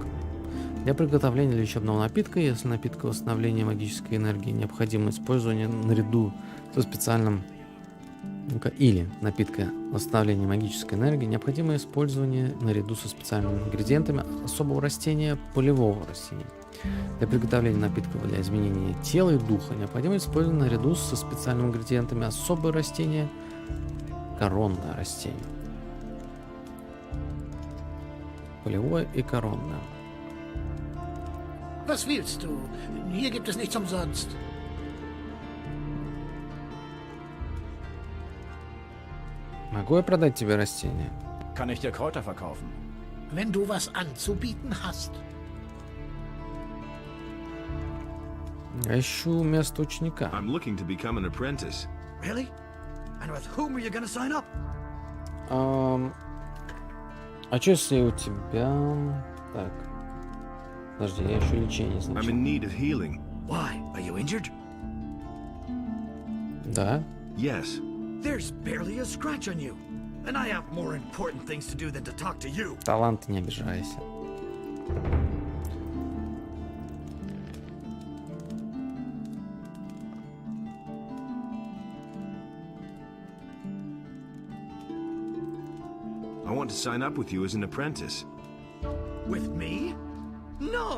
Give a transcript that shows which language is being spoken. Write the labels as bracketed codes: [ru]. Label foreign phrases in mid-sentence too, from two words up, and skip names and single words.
[ru] Для приготовления лечебного напитка, если напитка восстановления магической энергии необходимо использование наряду со специальным или напитка восстановления магической энергии необходимо использование наряду со специальными ингредиентами особого растения, полевого растения. Для приготовления напитка для изменения тела и духа необходимо использовать наряду со специальными ингредиентами особое растение, коронное растение. Полевое и коронное. [de] Was willst du? Hier gibt es nichts umsonst. [ru] Могу я продать тебе растение? [de] Kann ich dir Kräuter verkaufen? Wenn du was anzubieten hast. [ru] Я ищу место ученика. [en] I'm looking to become an apprentice. Really? And with whom are you going to sign up? [ru] А что если у тебя... Так. Подожди, я ищу лечение сначала. [en] I'm in need of healing. Why? Are you injured? [ru] Да. [en] Yes. There's barely a scratch on you. And I have more important things to do than to talk to you. [ru] Талант, не обижайся. [en] I want to sign up with you as an apprentice. With me? No!